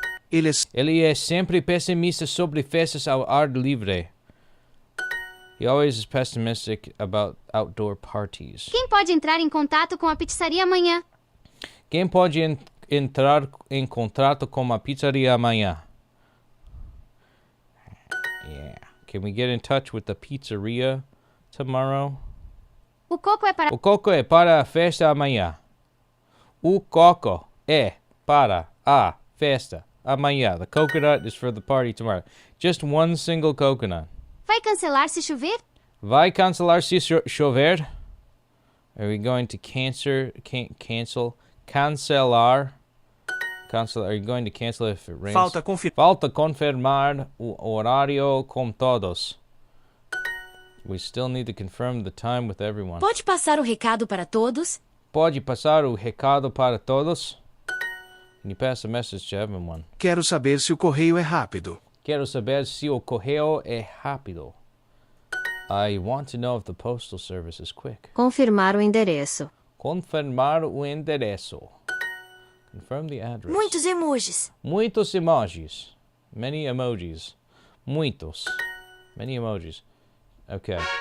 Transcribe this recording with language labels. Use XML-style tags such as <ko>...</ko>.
<pt>Ele é sempre pessimista sobre festas ao ar livre.</pt> <en>He always is pessimistic about outdoor parties.</en> <pt>Quem pode entrar em contato com a pizzaria amanhã? Quem pode entrar em contato com a pizzaria amanhã?</pt> <en>Yeah. Can we get in touch with the pizzeria tomorrow?</en> <pt>O coco é para a festa amanhã. O coco é para a festa amanhã.</pt> <en>The coconut is for the party tomorrow. Just one single coconut.</en> <pt>Vai cancelar se chover? Vai cancelar se chover?</pt> <en>Are we going to cancel?</en> <pt>Cancelar?</pt> <en>Are you going to cancel if it rains?</en> <pt>Falta confirmar o horário com todos.</pt> <en>We still need to confirm the time with everyone.</en> <pt>Pode passar o recado para todos? Pode passar o recado para todos?</pt> <en>Can you pass a message to everyone?</en> <pt>Quero saber se o correio é rápido. Quero saber se o correio é rápido.</pt> <en>I want to know if the postal service is quick.</en> <pt>Confirmar o endereço. Confirmar o endereço.</pt> <en>Confirm the address.</en> <pt>Muitos emojis. Muitos emojis.</pt> <en>Many emojis. Muitos. Many emojis. Okay.</en>